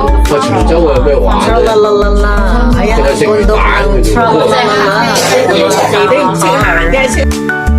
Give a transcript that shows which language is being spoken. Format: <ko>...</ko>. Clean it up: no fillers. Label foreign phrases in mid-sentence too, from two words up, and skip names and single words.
<yue>個潮州有咩玩咧？ Tralalala.</yue> <tl>Ayan ang bundok ng Tralalala.</tl> <yue>Hindi 唔識行嘅。</yue>